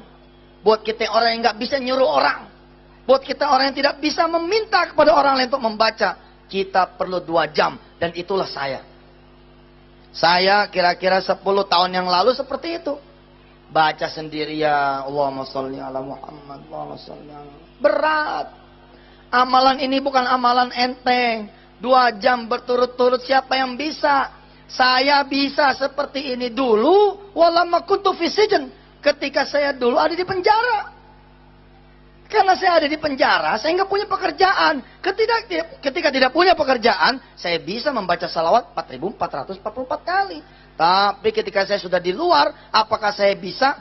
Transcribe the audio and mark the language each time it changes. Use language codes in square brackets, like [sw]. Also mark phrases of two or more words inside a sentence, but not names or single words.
[id] Buat kita orang yang nggak bisa nyuruh orang. Buat kita orang yang tidak bisa meminta kepada orang lain untuk membaca. Kita perlu 2 jam. Dan itulah saya. Saya kira-kira 10 tahun yang lalu seperti itu. Baca sendirian. [ar] اللهم صل على محمد. اللهم صل على محمد. [id] Berat. Amalan ini bukan amalan enteng. 2 jam berturut-turut siapa yang bisa? Saya bisa seperti ini dulu. [ar] ولما كنت في سجن. [id] Ketika saya dulu ada di penjara. Karena saya ada di penjara, saya nggak punya pekerjaan. Ketika tidak punya pekerjaan, saya bisa membaca salawat 4.444 kali. Tapi ketika saya sudah di luar, apakah saya bisa?